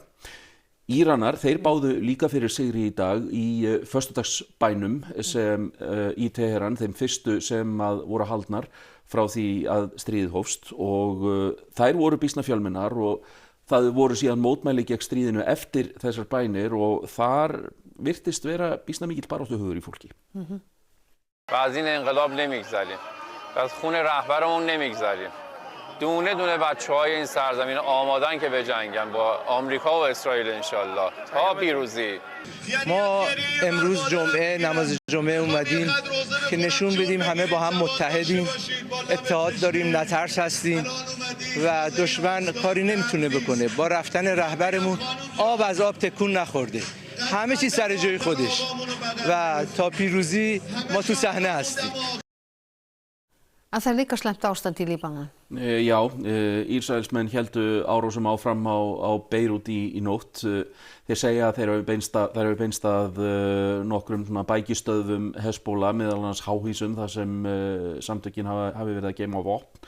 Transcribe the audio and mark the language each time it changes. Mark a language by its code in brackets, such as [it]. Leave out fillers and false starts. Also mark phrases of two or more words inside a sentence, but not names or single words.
[is] Íranar, þeir báðu líka fyrir sigri í dag í föstudagsbænum sem í Teheran, þeim fyrstu sem voru haldnar frá því að stríðið hófst og þær voru býsna fjölmennar og það voru síðan mótmæli gegn stríðinu eftir þessar bænir og þar virtist vera býsna mikill baráttuhugur í fólki. [fa] از این انقلاب نمیگذریم. از خون رهبرمون نمیگذریم. دونه دونه بچه‌های این سرزمین آمادن که بجنگن با آمریکا و اسرائیل انشالله تا پیروزی. ما امروز جمعه نماز جمعه اومدیم که نشون بدیم همه با هم متحدیم، اتحاد داریم، نترس هستیم و دشمن کاری نمیتونه بکنه. با رفتن رهبرمون آب از آب تکون نخورده. همه چی سر جای خودش و تا پیروزی ما تو صحنه هستیم. [is] En það líka slæmt ástand í Líbanon. Já, Ísraelsmenn héldu árásum áfram á Beirút í nótt. Þeir segja að þeir hafi beinst að nokkrum bækistöðvum Hezbollah, meðal annars háhýsum þar sem samtökin hafi verið að geyma vopn.